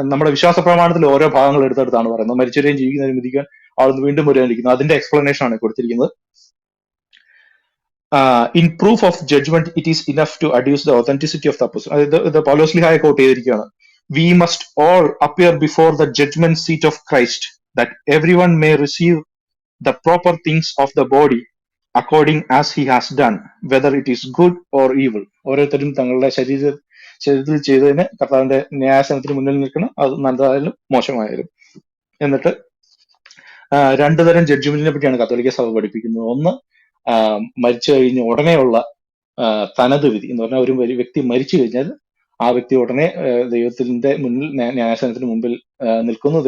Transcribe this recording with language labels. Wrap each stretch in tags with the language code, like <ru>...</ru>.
<ml>നമ്മുടെ വിശ്വാസ പ്രമാണത്തിൽ ഓരോ ഭാഗങ്ങൾ എടുത്തെടുത്താണ് പറയുന്നത്. മരിച്ചവരെയും ജീവിക്കുന്നതിനും വിധിക്കാൻ ആൾ വീണ്ടും വരാനിരിക്കുന്നു. അതിന്റെ എക്സ്പ്ലനേഷൻ ആണ് കൊടുത്തിരിക്കുന്നത്.</ml> <en>In proof of judgment, it is enough to adduce the authenticity of the apostle.</en> <ml>ഇത് പൗലോസ്ലിഹായെ കോട്ട് ചെയ്തിരിക്കുകയാണ്.</ml> <en>We must all appear before the judgment seat of Christ, that everyone may receive the proper things of the body according as he has done, whether it is good or evil.</en> <ml>ഓരോരുത്തരും തങ്ങളുടെ ശരീരത്തിൽ ചെയ്തതിന് കർത്താവിന്റെ ന്യായാസനത്തിന് മുന്നിൽ നിൽക്കണം, അത് നല്ലതായാലും മോശമായാലും. എന്നിട്ട് രണ്ടു തരം ജഡ്ജ്മെന്റിനെ പറ്റിയാണ് കത്തോലിക്ക സഭ പഠിപ്പിക്കുന്നത്. ഒന്ന്, മരിച്ചു കഴിഞ്ഞ് ഉടനെയുള്ള തനത് വിധി എന്ന് പറഞ്ഞാൽ ഒരു വ്യക്തി മരിച്ചു കഴിഞ്ഞാൽ ആ വ്യക്തി ഉടനെ ദൈവത്തിന്റെ മുന്നിൽ ന്യായാസനത്തിന് മുമ്പിൽ നിൽക്കുന്നു.</ml>